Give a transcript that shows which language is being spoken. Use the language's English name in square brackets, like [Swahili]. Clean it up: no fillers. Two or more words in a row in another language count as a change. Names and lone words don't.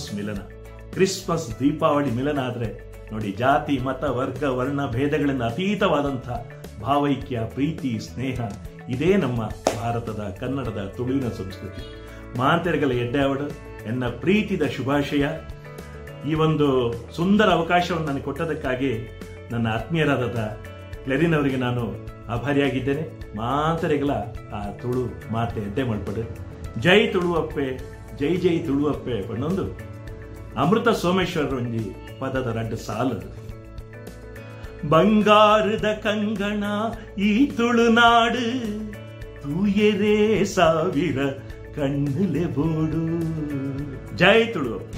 [Kannada] ಮಿಲನ ಕ್ರಿಸ್ಮಸ್ ದೀಪಾವಳಿ ಮಿಲನ ಆದ್ರೆ ನೋಡಿ ಜಾತಿ ಮತ ವರ್ಗ ವರ್ಣ ಭೇದಗಳಿಂದ ಅತೀತವಾದಂಥ ಭಾವೈಕ್ಯ ಪ್ರೀತಿ ಸ್ನೇಹ ಇದೇ [Tulu] ನಮ್ಮ ಭಾರತದ ಕನ್ನಡದ ತುಳುವಿನ ಸಂಸ್ಕೃತಿ ಮಾಂತೆರೆಗಳ ಎಡ್ಡೆಯವಡು ಎನ್ನ ಪ್ರೀತಿದ ಶುಭಾಶಯ ಈ ಒಂದು [Kannada] ಸುಂದರ ಅವಕಾಶವನ್ನು ನನಗೆ ಕೊಟ್ಟದಕ್ಕಾಗಿ ನನ್ನ ಆತ್ಮೀಯರಾದ ಕ್ಲೆರಿನ್ ಅವರಿಗೆ ನಾನು ಆಭಾರಿಯಾಗಿದ್ದೇನೆ [Tulu] ಮಾತರೆಗಳ ಆ ತುಳು ಮಾತೆ ಎಡ್ಡೆ ಮಾಡ್ಪಡು ಜೈ ತುಳುವಪ್ಪೆ [Kannada] ಜೈ ಜೈ ತುಳುವಪ್ಪೆ ಪಣ್ಣೊಂದು ಅಮೃತ ಸೋಮೇಶ್ವರ ಒಂಜಿ ಪದದ ರಡ್ಡು ಸಾಲು ಬಂಗಾರದ ಕಂಗಣ ಈ ತುಳುನಾಡು ತೂಯರೇ ಸಾವಿರ ಕಣ್ಣಲೆ ಬೋಡು ಜೈ ತುಳುವಪ್ಪೆ